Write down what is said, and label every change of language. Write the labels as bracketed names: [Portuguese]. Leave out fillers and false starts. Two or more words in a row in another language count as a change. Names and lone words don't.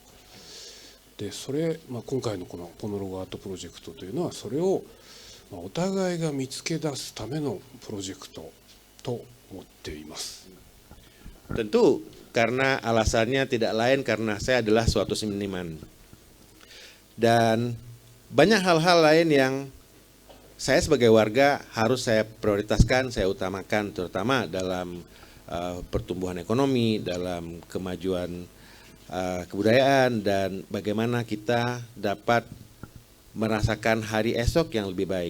[Japanese] で今回のこのポノロゴアートプロジェクトというのはそれをお互いが見つけ出すためのプロジェクトと思っています。 [Indonesian] Tentu karena alasannya tidak lain karena saya adalah suatu seniman. Dan banyak hal-hal lain yang saya sebagai warga harus saya prioritaskan, saya utamakan, terutama dalam pertumbuhan ekonomi, dalam kemajuan kebudayaan, dan bagaimana kita dapat merasakan hari esok yang lebih baik.